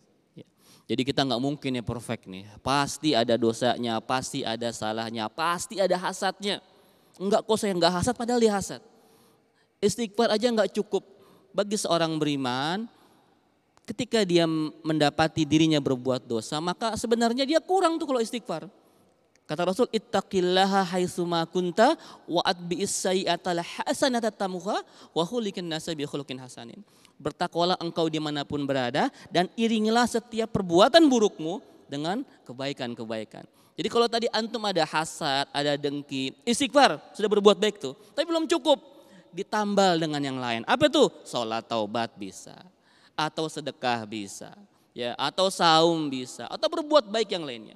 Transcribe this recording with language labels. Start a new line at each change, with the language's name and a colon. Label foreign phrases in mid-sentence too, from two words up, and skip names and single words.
Indonesian: Jadi kita nggak mungkin ya perfect nih. Pasti ada dosanya, pasti ada salahnya, pasti ada hasadnya. Enggak kok saya nggak hasad padahal dia hasad. Istighfar aja nggak cukup. Bagi seorang beriman, ketika dia mendapati dirinya berbuat dosa, maka sebenarnya dia kurang tuh kalau istighfar. Kata Rasul,
Arabic: اتق الله حيثما كنت وأتبع السيئة الحسنة تمحها وخالق الناس بخلق حسن.
Indonesian: Bertakwalah engkau dimanapun berada dan iringilah setiap perbuatan burukmu dengan kebaikan-kebaikan. Jadi kalau tadi antum ada hasad, ada dengki, istighfar sudah berbuat baik tuh. Tapi belum cukup, ditambal dengan yang lain. Apa tuh? Sholat taubat bisa, atau sedekah bisa, ya, atau saum bisa, atau berbuat baik yang lainnya.